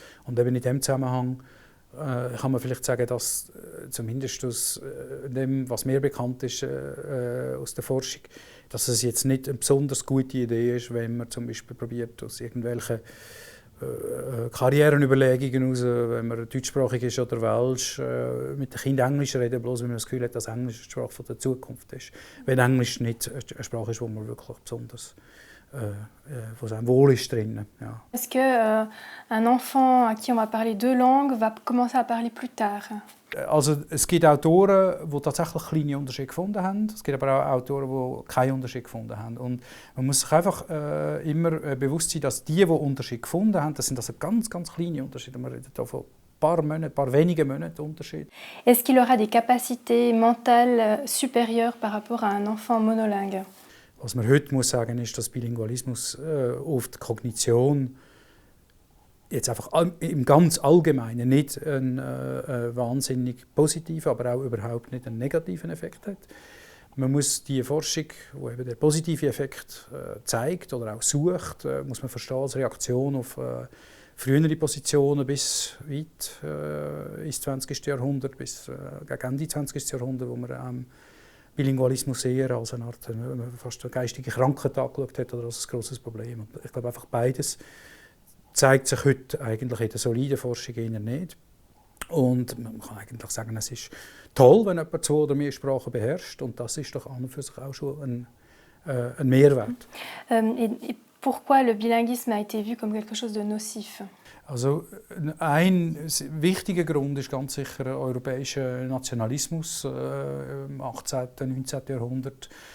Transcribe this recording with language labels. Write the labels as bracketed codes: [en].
[de] Und eben in diesem Zusammenhang kann man vielleicht sagen, dass zumindest aus dem, was mir bekannt ist aus der Forschung, dass es jetzt nicht eine besonders gute Idee ist, wenn man zum Beispiel probiert, aus irgendwelchen Karrierenüberlegungen heraus, wenn man deutschsprachig ist oder welsch, mit den Kindern Englisch reden, bloß wenn man das Gefühl hat, dass Englisch die Sprache der Zukunft ist. Wenn Englisch nicht eine Sprache ist, wo man wirklich besonders wo es einem wohl ist drin. Ja. [fr] Est-ce que un enfant à qui on va parler deux langues va commencer à parler plus tard? [de] Also es gibt Autoren, die tatsächlich kleine Unterschiede gefunden haben. Es gibt aber auch Autoren, die keinen Unterschied gefunden haben. Und man muss sich einfach immer bewusst sein, dass die Unterschied gefunden haben, das sind also ganz, ganz kleine Unterschiede. Man redet hier von ein paar wenige Monaten Unterschied. [fr] Est-ce qu'il aura des capacités mentales supérieures par rapport à un enfant monolingue? [de] Was man heute muss sagen, ist, dass Bilingualismus auf die Kognition jetzt einfach im ganz Allgemeinen nicht einen wahnsinnig positiven, aber auch überhaupt nicht einen negativen Effekt hat. Man muss die Forschung, die eben den positiven Effekt zeigt oder auch sucht, muss man verstehen als Reaktion auf frühere Positionen bis weit ins 20. Jahrhundert, bis gegen Ende 20. Jahrhundert, wo man Bilingualismus eher als eine Art fast eine geistige Krankheit angeschaut hat oder als ein grosses Problem. Und ich glaube, einfach beides zeigt sich heute eigentlich in der soliden Forschung nicht. Und man kann eigentlich sagen, es ist toll, wenn jemand 2 oder mehr Sprachen beherrscht. Und das ist doch an und für sich auch schon ein Mehrwert. [fr] Et pourquoi le bilinguisme a été vu comme quelque chose de nocif? [de] Also ein wichtiger Grund ist ganz sicher der europäische Nationalismus im 18. und 19. Jahrhundert.